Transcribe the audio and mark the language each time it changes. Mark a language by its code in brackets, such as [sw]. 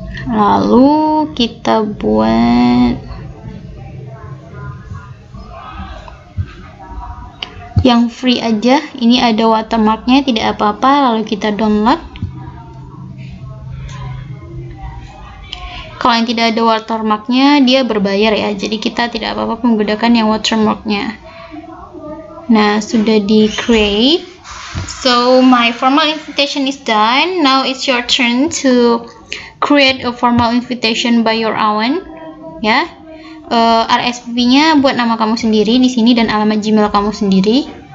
[id] Lalu kita buat yang free aja. Ini ada watermarknya, tidak apa-apa. Lalu kita download. Kalau yang tidak ada watermarknya, dia berbayar ya. Jadi kita tidak apa-apa menggunakan yang watermarknya. Nah, sudah di create. [en] So my formal invitation is done. Now it's your turn to create a formal invitation by your own. [id] Ya, RSVP-nya buat nama kamu sendiri di sini dan alamat Gmail kamu sendiri.